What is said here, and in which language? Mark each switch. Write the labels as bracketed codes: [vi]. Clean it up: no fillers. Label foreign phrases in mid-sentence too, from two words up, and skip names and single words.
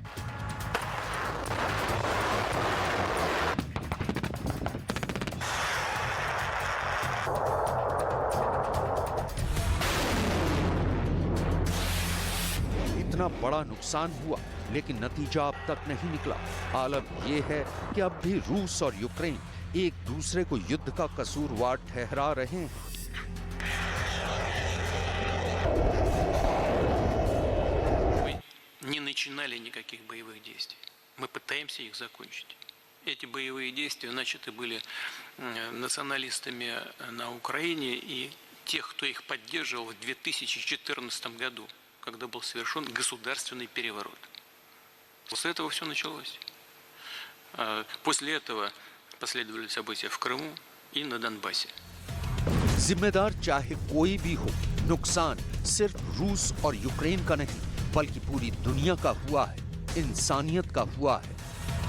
[hi] इतना बड़ा नुकसान हुआ, लेकिन नतीजा अब तक नहीं निकला। आलम यह है कि अब भी रूस और यूक्रेन एक दूसरे को युद्ध का कसूरवार ठहरा रहे हैं। [ru] Мы не начинали никаких боевых действий. Мы пытаемся их закончить. Эти боевые действия начаты были националистами на Украине и тех, кто их поддерживал в 2014 году, когда был совершен государственный переворот. После этого все началось. После этого последовали события в Крыму и на Донбассе. [hi] जिम्मेदार चाहे कोई भी हो, नुकसान सिर्फ रूस और यूक्रेन का नहीं, बल्कि पूरी दुनिया का हुआ है, इंसानियत का हुआ है।